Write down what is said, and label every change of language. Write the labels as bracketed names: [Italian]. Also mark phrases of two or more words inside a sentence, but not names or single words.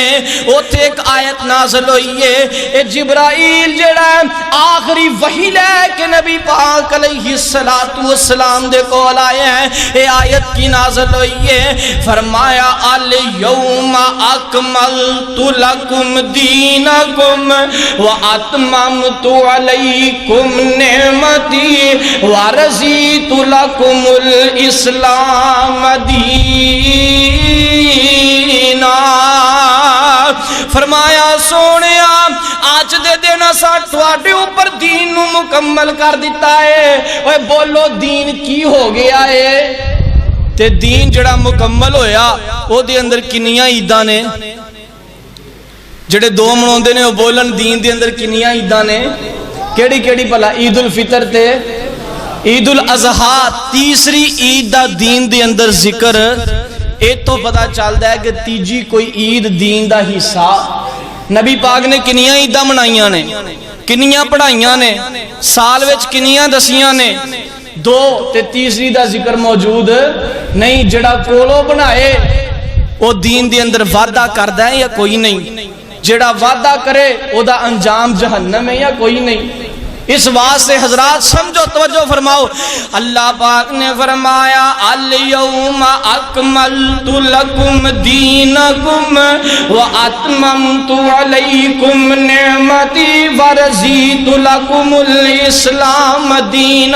[Punjabi] اوتھے ایک آیت نازل ہوئی ہے، اے جبرائیل جڑا آخری وحی لے کے نبی پاک علیہ السلام دے کول آیا ہے، اے آیت کی نازل ہوئی ہے، فرمایا [Arabic] الیوم اکملت لکم دینکم واتممت علیکم نعمتی ورضیت لکم الاسلام دینا۔ [Punjabi] فرمایا سونیا آج دے دینا سا تواڈے اوپر دین نو مکمل کر دیتا ہے۔ اوے بولو دین کی ہو گیا ہے؟ تے دین جڑا مکمل ہویا او دے اندر کنیاں عیداں نے؟ جڑے دو مناوندے نے او بولن دین دے اندر کنیاں عیداں نے؟ کیڑی کیڑی بھلا؟ عید الفطر تے عید الاضحیٰ، تیسری عید دا دین دے اندر ذکر اے تو پتہ چلدا ہے کہ تیجی کوئی عید دین دا حصہ۔ نبی پاک نے کنیاں عیداں منائیاں نے، کنیاں پڑھائیاں نے، سال وچ کنیاں دسیاں نے، دو تے تیسری دا ذکر موجود نہیں۔ جڑا کولو بنائے او دین دے اندر وعدہ کردا ہے یا کوئی نہیں؟ جڑا وعدہ کرے او دا انجام جہنم ہے یا کوئی نہیں؟ اس واسطے حضرات سمجھو، توجہ فرماؤ، اللہ پاک نے فرمایا [Arabic] الیوم اکملت لکم دینکم واتممت علیکم نعمتی ورضیت لکم الاسلام دینا۔